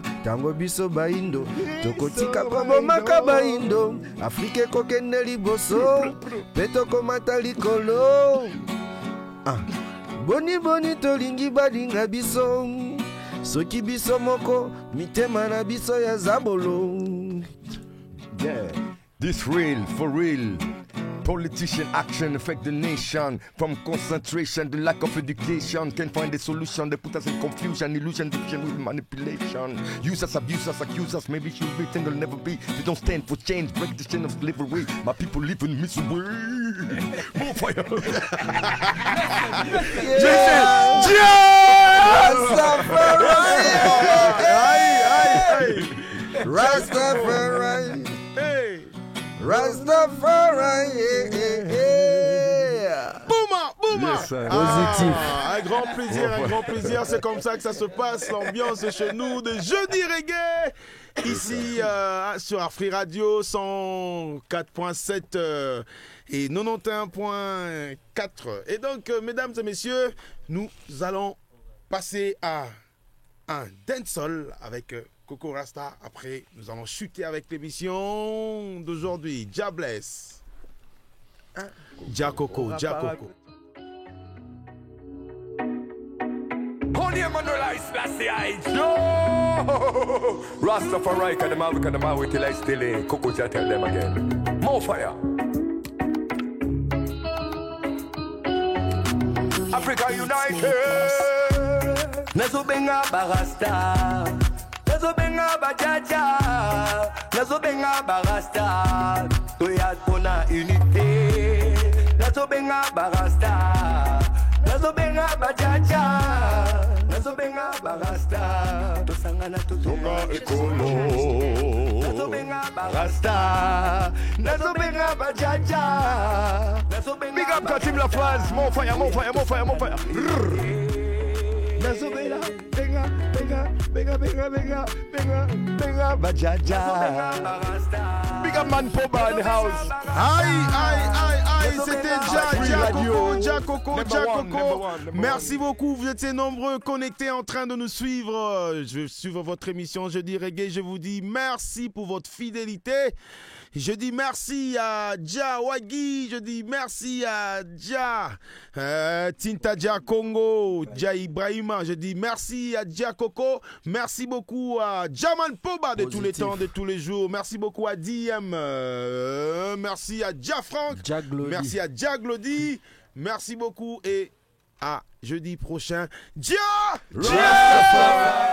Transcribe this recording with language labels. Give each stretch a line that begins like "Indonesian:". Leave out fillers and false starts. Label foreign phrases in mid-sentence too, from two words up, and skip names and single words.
Lingala: Tango biso baindo, tokotika kobomaka baindo. Afrique kokende liboso, peto komata likolo. Boni boni tolingi badinga biso. Soki biso moko, mitema na biso ya zabolo.
English: Yeah, this real, for real. Politician action affect the nation. From concentration, the lack of education. Can't find a solution. They put us in confusion, illusion, division with manipulation. Use us, abuse us, accuse us. Maybe she'll be, think will never be. They don't stand for change, break the chain of slavery. My people live in misery. More fire. Rastafari. Rastafari,
Lingala: Bouma, bouma.
English: Yes,
French: positif. Un grand plaisir, c'est comme ça que ça se passe, l'ambiance chez nous de Jeudi Reggae, ici sur Afri Radio 104.7 et 91.4. Et donc, mesdames et messieurs, nous allons passer à un dancehall avec... Coco Rasta, après nous allons chuter avec l'émission d'aujourd'hui.
English: Jah bless. Jah Coco, Jah Coco. Rastafari, Kadama, we till I still in. Coco Jah tell them again. More fire. Africa United.
Lingala: Nazobenga Barasta. Nazobenga bajaja, nazobenga barasta, toya tona unité. Nazobenga barasta, nazobenga bajaja, nazobenga barasta, tosangana totoka ekolo. Nazobenga barasta, nazobenga bajaja, nazobenga.
English: Big up Katim La Phrase, more fire, more fire, more fire, more fire.
Lingala: Nazobenga, benga, bajaja.
English: Big up Man Poba in the house.
French: Aïe, c'était Jah Coco. Merci beaucoup, vous étiez nombreux connectés en train de nous suivre. Je vais suivre votre émission Jeudi Reggae. Je vous dis merci pour votre fidélité. Je dis merci à Jah Wagi, je dis merci à Jah Tinta Jah Congo, Jah Ibrahima, je dis merci à Jah Coco, merci beaucoup à Jaman Poba de tous les temps, de tous les jours, merci beaucoup à DM, merci à Jah Frank, merci à Jah Glody, Merci beaucoup et à jeudi prochain.